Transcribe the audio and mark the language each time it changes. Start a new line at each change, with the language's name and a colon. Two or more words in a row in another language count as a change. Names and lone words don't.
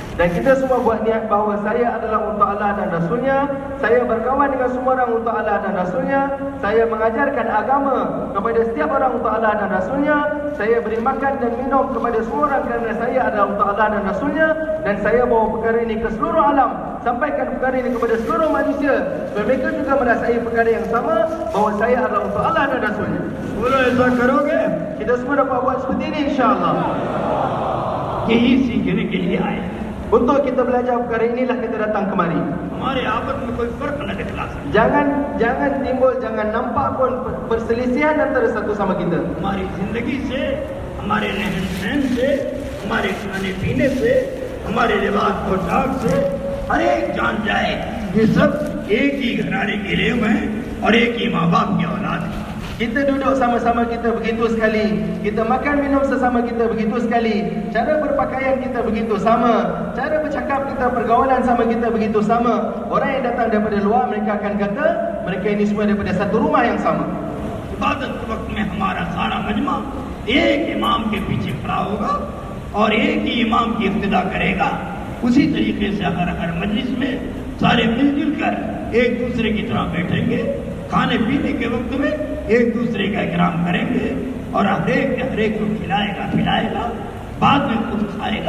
Malay: Dan kita semua buat niat bahawa saya adalah untuk Allah dan Rasulnya, saya berkawan dengan semua orang untuk Allah dan Rasulnya, saya mengajarkan agama kepada setiap orang untuk Allah dan Rasulnya, saya beri makan dan minum kepada semua orang kerana saya adalah untuk Allah dan Rasulnya, dan saya bawa perkara ini ke seluruh alam, sampaikan perkara ini kepada seluruh manusia supaya mereka juga merasai perkara yang sama bahawa saya adalah untuk Allah dan Rasulnya.
Urdu: بولو ایسا کروگے?
Malay: Kita semua dapat buat seperti ini insya-Allah.
Urdu: یہی سیکھنے کے لیے آئے.
Malay: Untuk kita belajar perkara inilah kita datang kemari.
Urdu: ہمارے آپس میں کوئی فرق نہ دکھلا سکے.
Malay: Jangan nampak pun perselisihan antara satu sama kita.
Urdu: ہماری زندگی سے، ہمارے رہن سہن سے، ہمارے کھانے پینے سے، ہمارے لباس پوشاک سے ہر ایک جان جائے یہ سب ایک ہی گھرانے کے لیے ہیں اور ایک ہی ماں باپ کی اولاد ہے.
Malay: Kita duduk sama-sama kita begitu sekali. Kita makan minum sesama kita begitu sekali. Cara berpakaian kita begitu sama. Cara bercakap kita, pergaulan sama kita begitu sama. Orang yang datang daripada luar mereka akan kata mereka ini semua daripada satu rumah yang sama.
Urdu: عبادت کے وقت میں ہمارا سارا مجمع ایک امام کے پیچھے کھڑا ہوگا اور ایک ہی امام کی ابتدا کرے گا. اسی طریقے سے ہر مجلس میں سارے مل جل کر ایک دوسرے کی طرح بیٹھیں گے، کھانے پینے کے وقت میں ایک دوسرے کا اکرام کریں گے اور ہر ایک کو کھلائے گا پلائے گا، بعد میں خود کھائے گا.